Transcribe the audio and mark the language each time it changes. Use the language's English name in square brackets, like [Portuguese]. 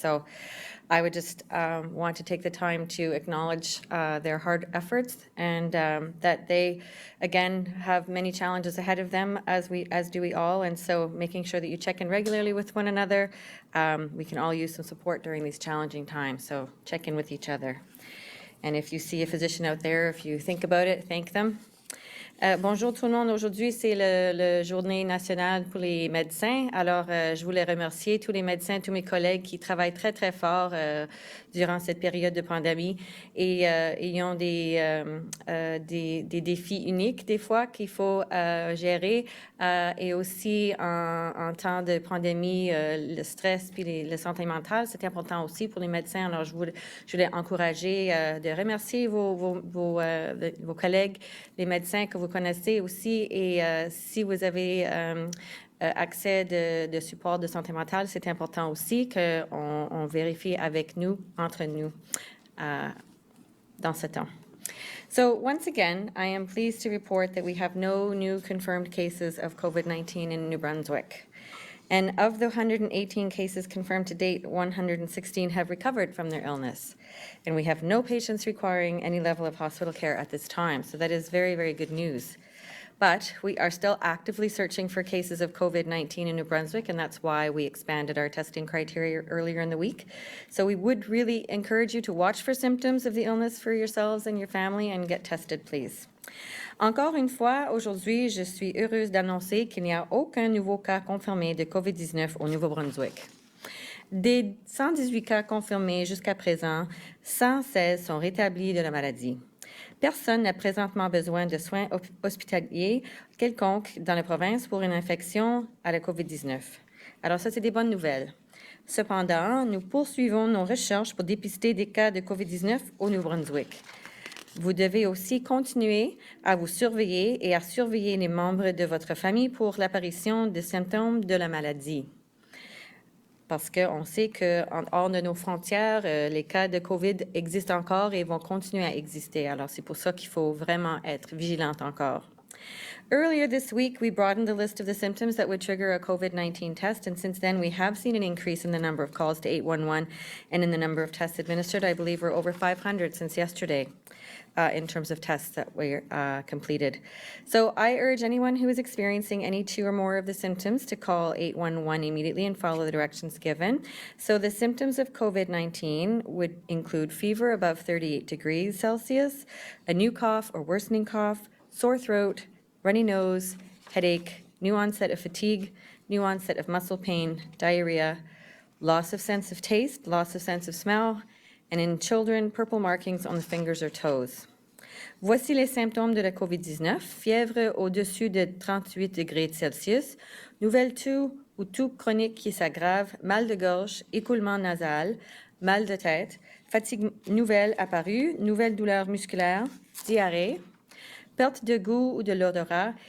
[English] So I would just want to take the time to acknowledge their hard efforts and that they, again, have many challenges ahead of them, as do we all. And so making sure that you check in regularly with one another. We can all use some support during these challenging times, so check in with each other. And if you see a physician out there, if you think about it, thank them. [French] Bonjour tout le monde. Aujourd'hui, c'est la journée nationale pour les médecins. Alors, je voulais remercier tous les médecins, tous mes collègues qui travaillent très, très fort durant cette période de pandémie. Et ils ont des défis uniques, des fois, qu'il faut gérer. Et aussi, en temps de pandémie, le stress puis la santé mentale, c'est important aussi pour les médecins. Alors, je voulais encourager de remercier vos collègues, les médecins que vous connaissez aussi, et si vous avez accès de support de santé mentale, c'est important aussi qu'on vérifie avec nous, entre nous, dans ce temps. [English] So once again, I am pleased to report that we have no new confirmed cases of COVID-19 in New Brunswick. And of the 118 cases confirmed to date, 116 have recovered from their illness. And we have no patients requiring any level of hospital care at this time. So that is very, very good news. But we are still actively searching for cases of COVID-19 in New Brunswick, and that's why we expanded our testing criteria earlier in the week. So we would really encourage you to watch for symptoms of the illness for yourselves and your family and get tested, please. [French] Encore une fois, aujourd'hui, je suis heureuse d'annoncer qu'il n'y a aucun nouveau cas confirmé de COVID-19 au Nouveau-Brunswick. Des 118 cas confirmés jusqu'à présent, 116 sont rétablis de la maladie. Personne n'a présentement besoin de soins hospitaliers quelconques dans la province pour une infection à la COVID-19. Alors ça, c'est des bonnes nouvelles. Cependant, nous poursuivons nos recherches pour dépister des cas de COVID-19 au Nouveau-Brunswick. Vous devez aussi continuer à vous surveiller et à surveiller les membres de votre famille pour l'apparition de symptômes de la maladie. Parce qu'on sait qu'en hors de nos frontières, les cas de COVID existent encore et vont continuer à exister. Alors, c'est pour ça qu'il faut vraiment être vigilante encore. [English] Earlier this week, we broadened the list of the symptoms that would trigger a COVID-19 test, and since then, we have seen an increase in the number of calls to 811 and in the number of tests administered. I believe we're over 500 since yesterday in terms of tests that were completed. So I urge anyone who is experiencing any two or more of the symptoms to call 811 immediately and follow the directions given. So the symptoms of COVID-19 would include fever above 38 degrees Celsius, a new cough or worsening cough, sore throat, runny nose, headache, new onset of fatigue, new onset of muscle pain, diarrhea, loss of sense of taste, loss of sense of smell, and in children, purple markings on the fingers or toes. [French] Voici les symptômes de la COVID-19. Fièvre au-dessus de 38 degrés Celsius, nouvelle toux ou toux chronique qui s'aggrave, mal de gorge, écoulement nasal, mal de tête, fatigue nouvelle apparue, nouvelle douleur musculaire, diarrhée, perte de goût ou de l'odorat.